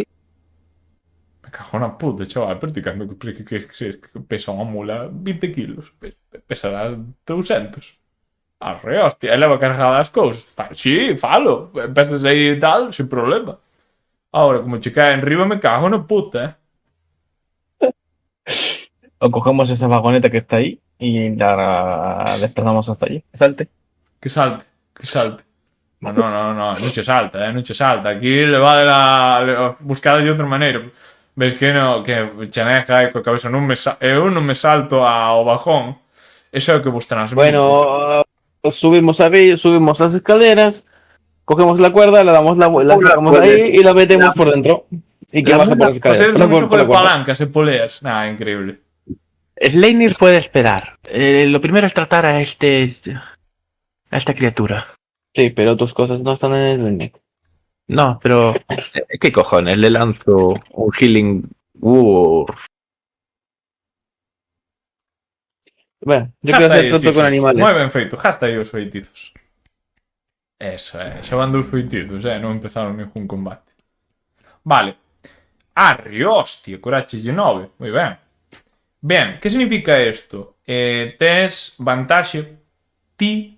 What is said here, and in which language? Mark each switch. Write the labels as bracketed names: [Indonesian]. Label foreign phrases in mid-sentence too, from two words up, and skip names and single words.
[Galician] Me cago na puta, chaval, pero ti cando que pesa unha mula 20 kilos, pesará 200. Arre, hostia, e leva cargada as cousas. Sí, falo, empezas aí e tal, [Spanish] sin problema. [Galician] Ahora, como che cae en riba, me cago na puta, [Spanish] O cogemos esa vagoneta que está ahí y la desplazamos hasta allí. Salte. Que salte, que salte. No, [Galician] non che salta, non che salta. Aquí le va de buscada de outra maneira. Ves que no, que chaneja coa cabeza eu non me salto ao bajón. Eso é o que vos transmite. [Spanish] Bueno, subimos las escaleras, cogemos la cuerda, le damos la sacamos ahí y la metemos por dentro. Y que baje por las Pues escaleras. [Galician] es un xogo [Spanish] Por la [Galician] de [Spanish] cuerda. [Galician] palancas e poleas. Increíble. [Spanish] Sleipnir puede esperar. Lo primero es tratar a esta criatura. Sí, pero tus cosas no están en el Sleipnir. No, pero ¿Qué cojones? Le lanzo un [English] healing word. [Spanish] Bueno, yo Hasta quiero hacer [Galician] aí, [Spanish] trato con Jesus. animales. [Galician] Moi ben feito, hasta aí os feitizos. Eso, xa van dous feitizos, non empezaron ningún combate. Vale. Arre, hostia, corache 9. Moi ben. Ben, que significa isto? Tes vantaxe ti.